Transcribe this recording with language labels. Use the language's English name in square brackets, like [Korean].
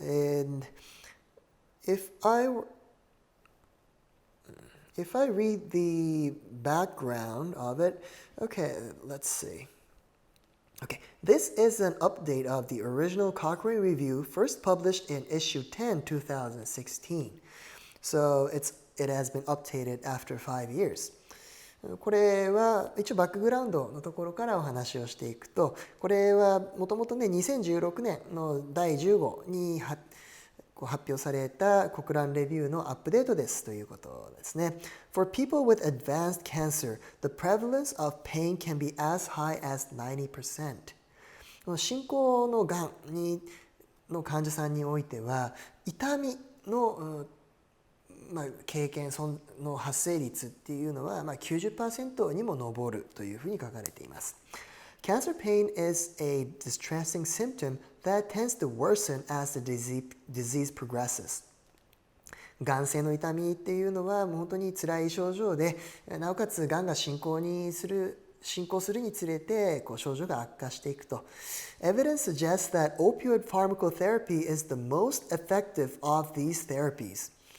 [English] And if I read the background of it, okay, let's see. Okay, this is an update of the original Cochrane Review, first published in issue 10, 2016. So it has been updated after 5 years. [Japanese] これは一応バックグラウンドのところからお話をしていくと、これはもともとね2016年の第10号に発表されたコクランレビューのアップデートですということですね。 [English] For people with advanced cancer, the prevalence of pain can be as high as 90%. [Japanese] 進行のがんの患者さんにおいては痛みの経験の発生率っていうのは90% にも上るというふうに書かれています。 [English] Cancer pain is a distressing symptom that tends to worsen as the disease progresses. [Japanese] がん性の痛みっていうのは本当に辛い症状で、なおかつがんが進行するにつれて症状が悪化していくと。 [English] Evidence suggests that opioid pharmacotherapy is the most effective of these therapies.